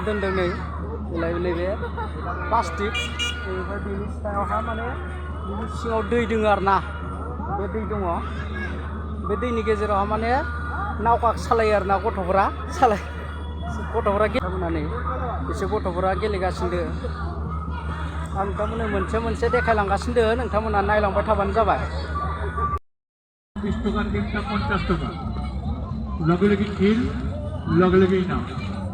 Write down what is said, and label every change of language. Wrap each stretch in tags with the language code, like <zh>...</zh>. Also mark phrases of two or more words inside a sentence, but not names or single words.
<brx>दोनदों नै नैबे प्लास्टिक ओमफ्राय बेनि सायावहा माने बिनि सिङाव दै दङ आरोना बे दै दङ बे दैनि गेजेरावहा माने नावखा सालायो आरोना गथ'फोरा गेलेनानै बिसोर गथ'फोरा गेलेगासिनो आं नोंथांमोननो मोनसे देखायलांगासिनो नोंथांमोना नायलांबाय थाबानो जाबाय</brx> <bn>20 টাকার গেমটা 50 টাকা লগে লগে খেল লগে লগেই নাও</bn>